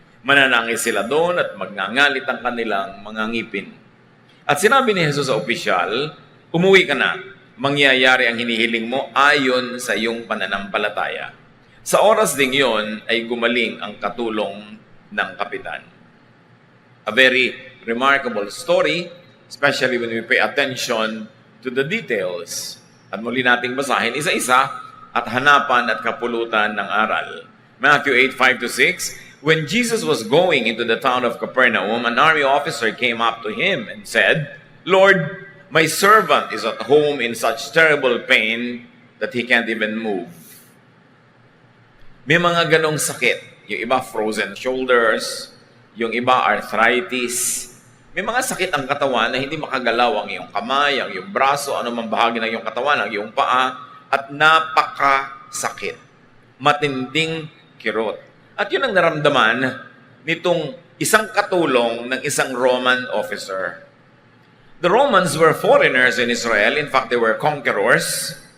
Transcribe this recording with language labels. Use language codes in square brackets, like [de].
[tl] Mananangis sila doon at magngangalit ang kanilang mga ngipin." At sinabi ni Jesus sa opisyal, "Umuwi ka na. Mangyayari ang hinihiling mo ayon sa iyong pananampalataya." Sa oras ding iyon ay gumaling ang katulong ng kapitan. [en] A very remarkable story, especially when we pay attention to the details. [tl] At muli nating basahin isa-isa at hanapan at kapulutan ng aral. [en] Matthew 8:5-6, when Jesus was going into the town of Capernaum, an army officer came up to him and said, "Lord, my servant is at home in such terrible pain that he can't even move." [tl] May mga ganong sakit. Yung iba frozen shoulders, yung iba arthritis. May mga sakit ang katawan na hindi makagalaw ang iyong kamay, ang iyong braso, anumang bahagi ng iyong katawan, ang iyong paa, at napakasakit. Matinding kirot. At yun ang naramdaman nitong isang katulong ng isang Roman officer. [en] The Romans were foreigners in Israel. In fact, they were conquerors.